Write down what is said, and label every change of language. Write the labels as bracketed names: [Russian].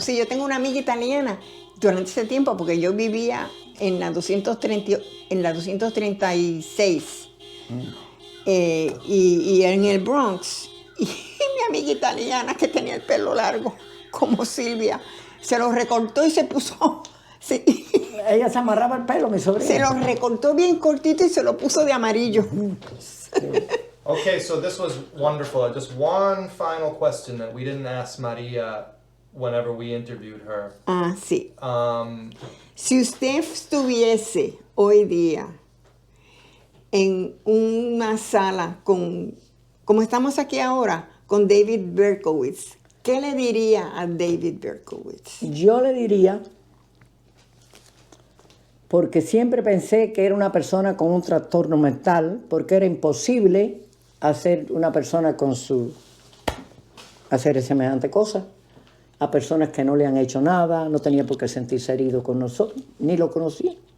[Spanish] Sí, yo tengo una amiga italiana durante ese tiempo, porque yo vivía en la 236 y en el Bronx. Y mi amiga italiana que tenía el pelo largo, como Silvia, se lo recortó y se puso... Sí, Ella se amarraba el pelo, mi sobrina. se lo recortó bien cortito y se lo puso de amarillo. [English] Okay, so this was wonderful. Just one final question that we didn't ask Maria whenever we interviewed her. [Spanish] Ah, sí. Um, Si usted estuviese hoy día en una sala como estamos aquí ahora, con David Berkowitz, ¿qué le diría a David Berkowitz? Yo le diría, porque siempre pensé que era una persona con un trastorno mental, porque era imposible hacer una persona hacer semejante cosa a personas que no le han hecho nada, no tenía por qué sentirse herido con nosotros, ni lo conocía.